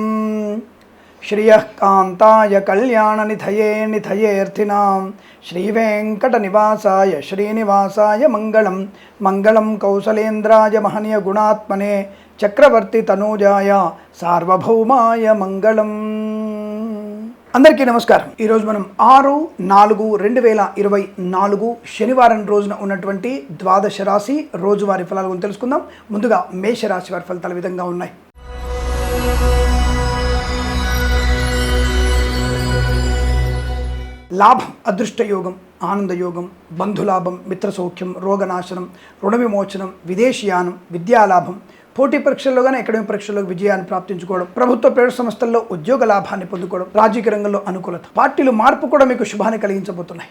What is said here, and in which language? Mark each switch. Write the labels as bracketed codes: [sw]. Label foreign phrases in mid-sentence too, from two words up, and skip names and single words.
[sa] श्रियः कान्ताय कल्याणनिधये निधयेऽर्थिनां श्रीवेङ्कटनिवासाय श्रीनिवासाय मङ्गलं मङ्गलं कौसलेन्द्राय महनीय गुणात्मने चक्रवर्ती तनूजाय सार्वभौमाय मंगళం। [te] అందరికీ నమస్కారం। ఈ రోజు మనం 6/4/2024 శనివారం రోజున ఉన్నటువంటి ద్వాదశ రాశి రోజువారీ ఫలాల గురించి తెలుసుకుందాం। ముందుగా మేష రాశి వారి ఫలితాలు ఈ విధంగా ఉన్నాయి। లాభం, అదృష్ట యోగం, ఆనంద యోగం, బంధులాభం, మిత్ర సౌఖ్యం, రోగనాశనం, రుణ విమోచనం, విదేశీయానం, విద్యాలాభం, పోటీ పరీక్షల్లో కానీ అకాడమిక్ పరీక్షల్లో విజయాన్ని ప్రాప్తించుకోవడం, ప్రభుత్వ ప్రైవేట్ సంస్థల్లో ఉద్యోగ లాభాన్ని పొందుకోవడం, రాజకీయ రంగంలో అనుకూలత, పార్టీలు మార్పు కూడా మీకు శుభాన్ని కలిగించబోతున్నాయి।